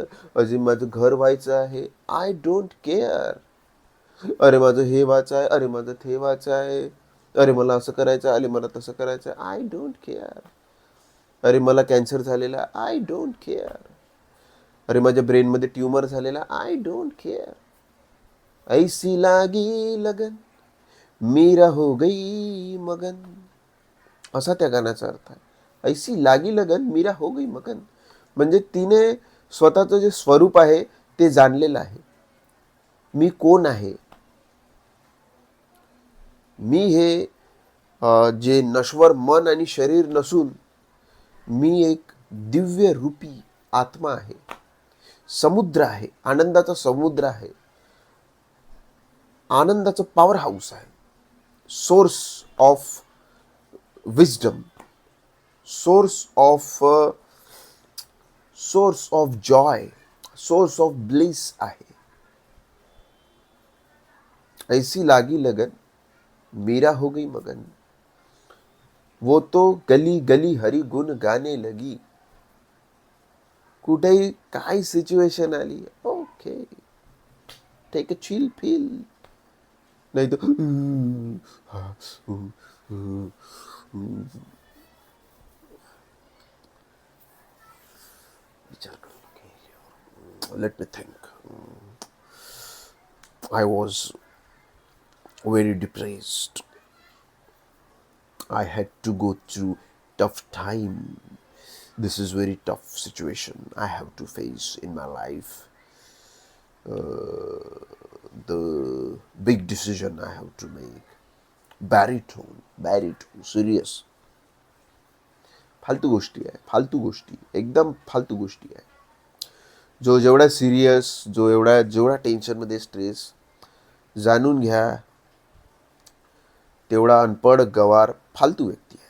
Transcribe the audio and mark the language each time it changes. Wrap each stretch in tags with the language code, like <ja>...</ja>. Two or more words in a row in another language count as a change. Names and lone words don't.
<mr>अजून माझं घर व्हायचं आहे,</mr> <en>I don't care.</en> <mr>अरे माझं हे व्हायचं आहे, अरे माझं ते व्हायचं आहे, अरे मला असं करायचं, अरे मला तसं करायचं,</mr> <en>I don't care.</en> <mr>अरे मला कॅन्सर झालेला,</mr> <en>I don't care.</en> <mr>अरे माझ्या ब्रेनमध्ये ट्यूमर झालेला,</mr> <en>I don't care.</en> <hi>ऐसी लागी लगन मीरा हो गई मगन,</hi> <mr>असा त्या गाण्याचा अर्थ आहे.</mr> <hi>ऐसी लागी लगन मीरा हो गई मगन,</hi> <mr>म्हणजे तिने स्वतःचं जे स्वरूप आहे ते जाणलेलं आहे. मी कोण आहे, मी हे जे नश्वर मन आणि शरीर नसून मी एक दिव्य रूपी आत्मा आहे, समुद्र आहे, आनंदाचा समुद्र आहे, आनंदाचं</mr> <en>power house</en> <mr>आहे,</mr> <en>source of wisdom, source of joy, source of bliss आहे.</en> <hi>ऐसी लागी लगन मीरा हो गई मगन, वो तो गली गली हरी गुण गाने लगी.</hi> <mr>कुठेही काय सिच्युएशन आली,</mr> <en>OK take a chill feel,</en> <mr>नाही तर विचार करू.</mr> <en>let me think. I was very depressed. I had to go through tough time. This is very tough situation I have to face in my life. The big decision I have to make. Baritone, serious.</en> <mr>फालतू गोष्टी आहे, फालतू गोष्टी, एकदम फालतू गोष्टी आहे. जो जेवढा सिरियस, जो जेवढा टेन्शनमध्ये स्ट्रेस, जाणून घ्या तेवढा अनपढ गवार फालतू व्यक्ती आहे.</mr>